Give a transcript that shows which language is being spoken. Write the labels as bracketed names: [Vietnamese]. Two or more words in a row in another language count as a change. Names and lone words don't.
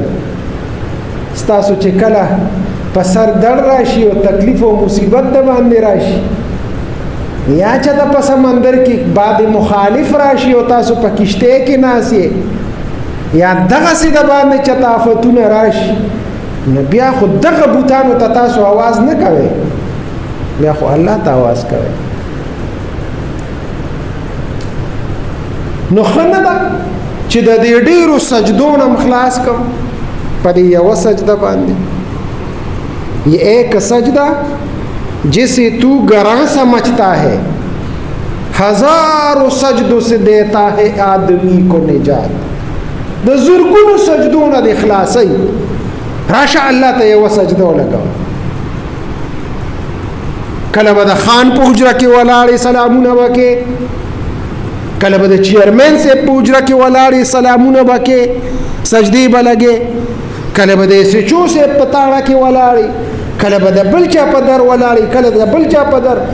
[Pashto] ستاسو چې کله په سر درد راشي او تکلیف او مصیبت د باندې راشي، یا چې د په سمندر کې باد مخالف راشي او تاسو په کشته کې ناسئ، یا دغسې د باندې چې آفتونه راشي، نو بیا خو دغه بوتانو ته تاسو आवाज نه کوئ، بیا خو الله ته आवाज کوئ. نو ښه نه ده چې د دې ډېرو سجدو نه خلاص کم په دې یوه سجده باندې. [Urdu] یہ ایک سجدہ جسے تو گراں سمجھتا ہے، ہزاروں سجدوں سے دیتا ہے آدمی کو نجات. [Pashto] د زرګونو سجدو نه د خلاصي راشه الله ته یوه سجده ولګوه. کله به د خان په حجره کې ولاړې سلامونه وکې، کله به د چیرمین صاحب په حجره کې ولاړې سلامونه وکې، سجدې به لګې، کله به د سچو صاحب په تاړه کې ولاړې، کله به د بل چا په در ولاړې، کله د بل چا په در.